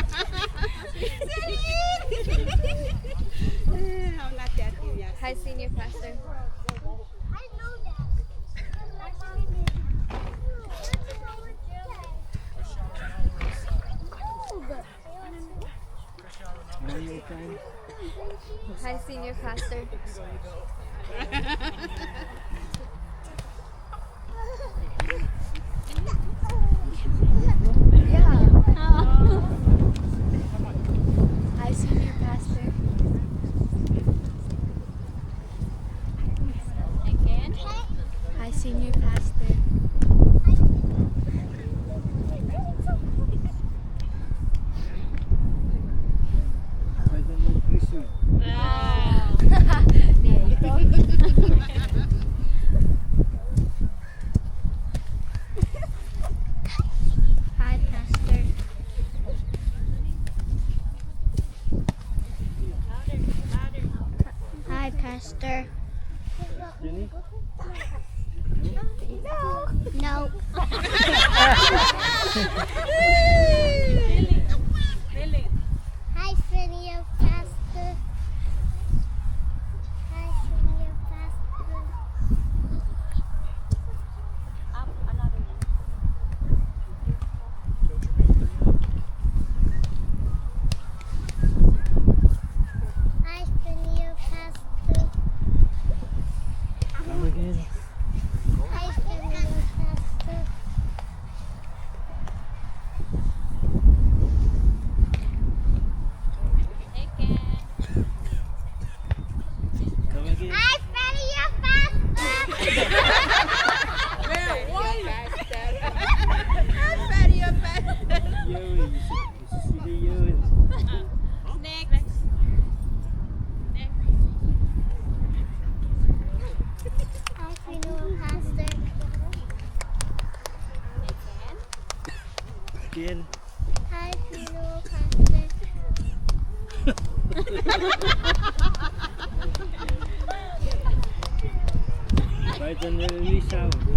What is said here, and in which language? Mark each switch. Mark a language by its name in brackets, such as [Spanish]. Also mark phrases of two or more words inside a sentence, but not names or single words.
[English] Hi, Senior Pastor. Hi, Senior Pastor. Yeah. Hi, Senior Pastor. Again. Hi, Senior Pastor. There you go. Hi, Pastor. Hi, Pastor. No. Hi, Senior Pastor. Hi, Senior Pastor. Up another one. Hi, Senior Pastor. Come again. Hi, Senior Pastor. Again. Come again. Hi, Senior Pastor. Yowin. Sili Yowin. Next. Hi, Senior Pastor. Again. Hi, Senior Pastor. Right on the release out.